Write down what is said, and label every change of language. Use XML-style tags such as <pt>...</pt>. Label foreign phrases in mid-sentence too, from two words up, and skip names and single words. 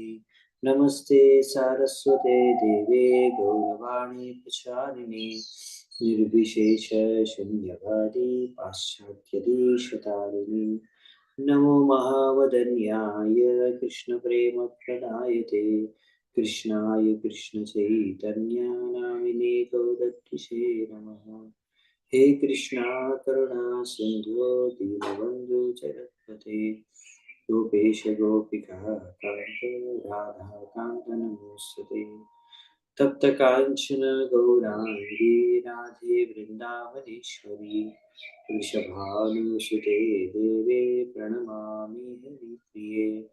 <sa>नमस्ते सारस्वते देवे गौरवाणि प्रचारिणि निर्विशेष शून्यवादि पाश्चात्यदेशतारिणि. नमो महावदन्याय कृष्ण प्रेम प्रदायते कृष्णाय कृष्ण चैतन्य नामिने गौरत्रिषे नमः. हे कृष्णा करुणा सिंधु दीनबंधु जगत्पते गोपेश गोपिका कांत राधा कांत नमोस्तुते. तप्त कांचन गौरांगी राधे वृंदावनेश्वरी वृषभानुसुते देवे प्रणमामि हरिप्रिये.</sa>